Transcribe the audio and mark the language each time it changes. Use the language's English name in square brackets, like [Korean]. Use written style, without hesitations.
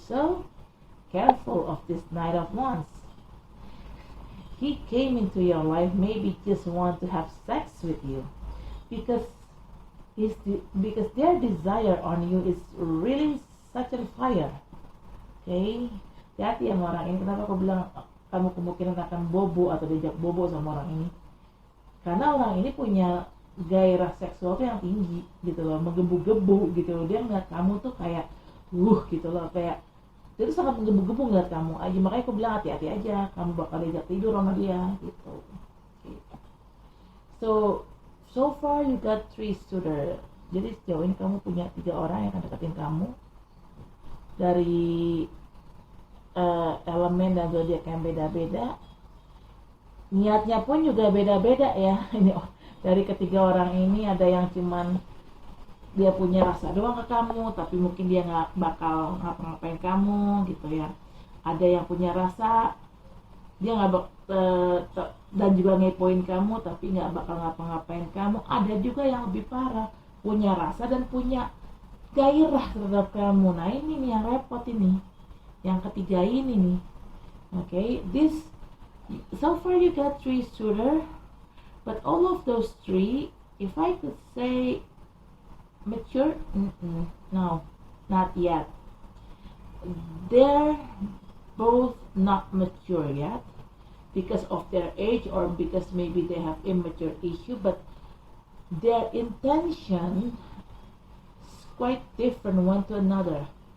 [English] So careful of this Knight of Wands. He came into your life maybe just want to have sex with you, because because their desire on you is really such a fire. [Indonesian] Okay, hati yang orang ini. Kenapa aku bilang kamu kemungkinan akan bobo atau diajak bobo sama orang ini? Karena orang ini punya gairah seksual tuh yang tinggi gitu loh, menggebu-gebu gitu loh. Dia ngeliat kamu tuh kayak gitu loh, kayak dia tuh sangat menggebu-gebu ngeliat kamu aja. Makanya aku bilang hati-hati aja, kamu bakal diajak tidur sama dia gitu. Okay. [English] So far you got 3 suitor. [Indonesian] Jadi sejauh ini kamu punya 3 orang yang akan deketin kamu dari elemen dan zodiak yang beda-beda. Niatnya pun juga beda-beda ya. Ini dari ketiga orang ini ada yang cuman dia punya rasa doang ke kamu, tapi mungkin dia nggak bakal ngapa-ngapain kamu gitu ya. Ada yang punya rasa, dia nggak dan juga ngepoin kamu, tapi nggak bakal ngapa-ngapain kamu. Ada juga yang lebih parah, punya rasa dan punya gairah terhadap kamu. Nah ini nih yang repot ini, yang ketiga ini nih. [English] Okay, this so far you got 3 suitor, but all of those 3, if I could say mature, no, not yet. They're both not mature yet because of their age, or because maybe they have immature issue, but their intention is quite different one to another.